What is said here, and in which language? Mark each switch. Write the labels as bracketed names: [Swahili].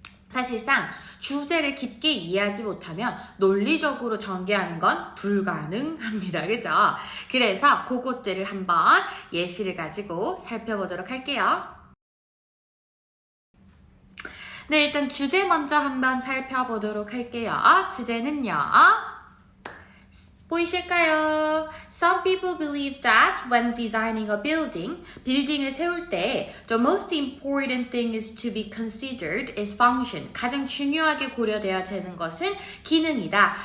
[Korean] 사실상 주제를 깊게 이해하지 못하면 논리적으로 전개하는 건 불가능합니다. 그죠? 그래서 그것들을 한번 예시를 가지고 살펴보도록 할게요. 네, 일단 주제 먼저 한번 살펴보도록 할게요. 주제는요. 보이실까요? [English] Some people believe that when designing a building, [Korean] 빌딩을 세울 때 [English] the most important thing is to be considered is function. [Korean] 가장 중요하게 고려되어야 되는 것은 기능이다.